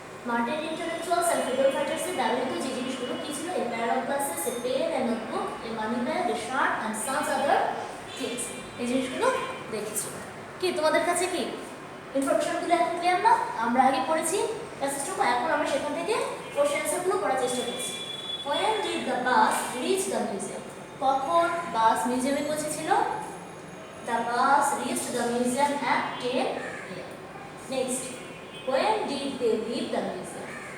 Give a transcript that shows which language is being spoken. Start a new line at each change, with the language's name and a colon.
English: Martyred intellectuals and freedom fighters
Bangla: এর ব্যবহৃত যে জিনিসগুলো কি ছিল?
English: A pair of glasses, a pen, a notebook, a money bag, a shirt and some other things.
Bangla: এই জিনিসগুলো দেখেছিল। কি তোমাদের কাছে কি ইনফরমেশনগুলো এখন ক্লিয়ার না? আমরা আগে পড়েছি প্যাসেজটুকু, এখন আমরা সেখান থেকে কোশ্চেন অ্যান্সারগুলো পড়ার চেষ্টা করছি।
English: When did the bus reach the museum?
Bangla: কখন বাস মিউজিয়ামে পৌঁছেছিল?
English: The bus reached the museum at 10 a.m. Next, when did they leave the museum?